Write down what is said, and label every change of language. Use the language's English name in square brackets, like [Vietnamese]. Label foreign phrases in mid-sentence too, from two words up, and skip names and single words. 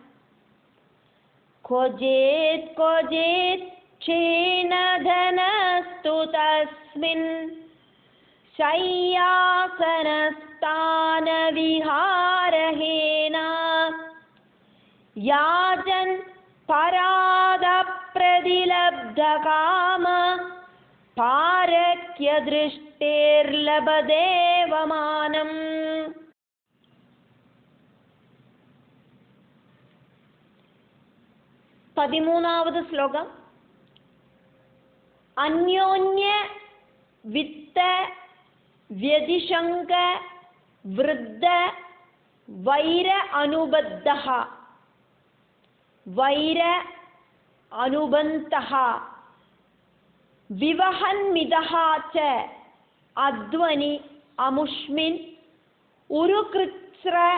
[Sanskrit] ക്വചിത് ക്വചിത് ക്ഷീണധനസ്തു തസ്മിൻ ശയ്യാസനസ്ഥാനവിഹാരഹീന യാജൻ പരാദപ്രതിലബ്ധകാമ പാരക്യദൃഷ്ടേർലഭതേവമാനം. [Malayalam] പതിമൂന്നാவது ശ്ലോകം. [Sanskrit] अन्योन्य वित्त व्यतिशंक वृद्ध वैर अनुबद्धः वैर अनुबन्तः विवहन्मिदः च अध्वनि अमुष्मिन् उरुकृत्स्र